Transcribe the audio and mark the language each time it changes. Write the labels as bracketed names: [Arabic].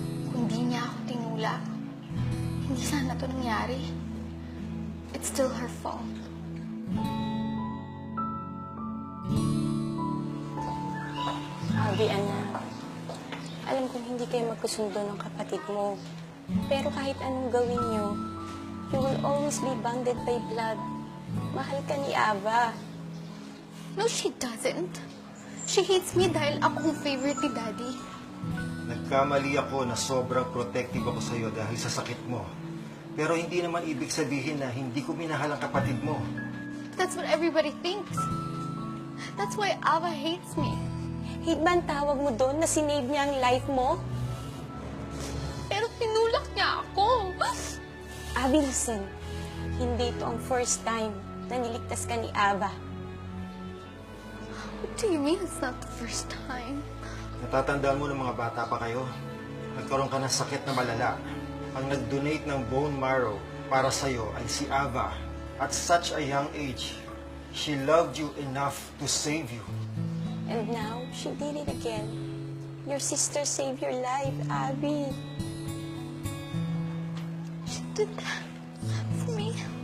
[Filipino] Kung di niya ako tinulak, hindi sana to nangyari. [English] It's still her fault. [Filipino] Abby, anak. Alam kong hindi kayo magkasundo ng kapatid mo. Pero kahit anong gawin niyo, [English] you will always be bonded by blood. [Filipino] Mahal ka ni Ava. [English] No, she doesn't. She hates me [Filipino] dahil ako ang favorite ni Daddy. Nagkamali ako na sobrang protective ako sa'yo dahil sa sakit mo. Pero hindi naman ibig sabihin na hindi ko minahal ang kapatid mo. [English] That's what everybody thinks. That's why Ava hates me. [Filipino] Hate ba ang tawag mo doon na sinave niya ang life mo? Pero tinulak niya ako. [English] Abby, listen. [Filipino] Hindi ito ang first time na niligtas ka ni Ava. [English] What do you mean it's not the first time? [Filipino] Natatandaan mo ng mga bata pa kayo? Nagkaroon ka ng sakit na malala. Ang nag-donate ng bone marrow para sa'yo ay si Ava. [English] At such a young age, she loved you enough to save you. And now, she did it again. Your sister saved your life, Abby. She did that for me.